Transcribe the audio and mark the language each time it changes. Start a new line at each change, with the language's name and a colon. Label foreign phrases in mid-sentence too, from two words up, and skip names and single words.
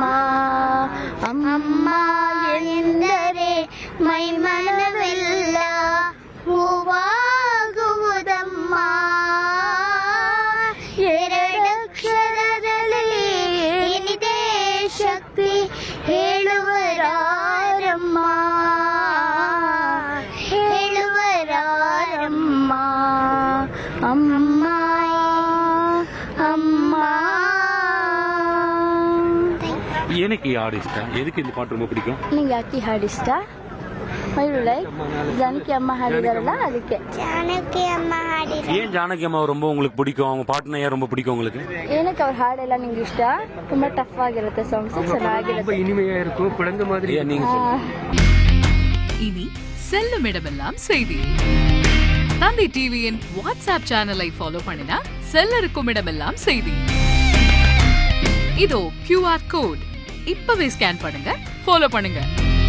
Kannada: ಅಮ್ಮ ಎಂದರೆ ಮೈ ಮನವೆಲ್ಲ ಹೂವಾಗುವುದಮ್ಮ ಎರಡಕ್ಷರದಲ್ಲಿ ಏನಿದೆ ಶಕ್ತಿ ಹೇಳುವರಾರಮ್ಮ ಹೇಳುವರಾರಮ್ಮ. ಅಮ್ಮ ಅಮ್ಮ.
Tamil: எனக்கு யார் இஷ்டம்? எதுக்கு இந்த பாட்டு ரொம்ப பிடிக்கும்?
Kannada: ನಿಂಗೆ ಯಾಕೆ ಹಾಡು ಇಷ್ಟ? ಮೈರು ಲೈಕ್ ಜಾನಕಿ ಅಮ್ಮ ಹಾಡಿದಾರಲ್ಲ ಅದಕ್ಕೆ. ಜಾನಕಿ ಅಮ್ಮ ಹಾಡಿದ
Tamil: ஏன் ஜானகி அம்மா ரொம்ப உங்களுக்கு பிடிக்கும்? அவங்க பாட்டுனா ஏன் ரொம்ப பிடிக்கும் உங்களுக்கு?
Kannada: ಏನಕ್ಕೆ ಅವ್ರ ಹಾಡೆಲ್ಲ ನಿಂಗೆ ಇಷ್ಟ? ತುಂಬಾ ಟಫ್ ಆಗಿರುತ್ತೆ ಸಾಂಗ್ಸ್, ಚೆನ್ನಾಗಿರುತ್ತೆ.
Tamil: இனிமையா இருக்கும், குழந்தை மாதிரி. ஏன் நீங்க இனி செல்லும் இடமெல்லாம் செய்தி. தந்தி டிவியின் வாட்ஸ்அப் சேனலை ஃபாலோ பண்ணினா செல்ல இருக்கும் இடமெல்லாம் செய்தி. இதோ QR கோட் இப்பவே ஸ்கேன் பண்ணுங்க, ஃபாலோ பண்ணுங்க.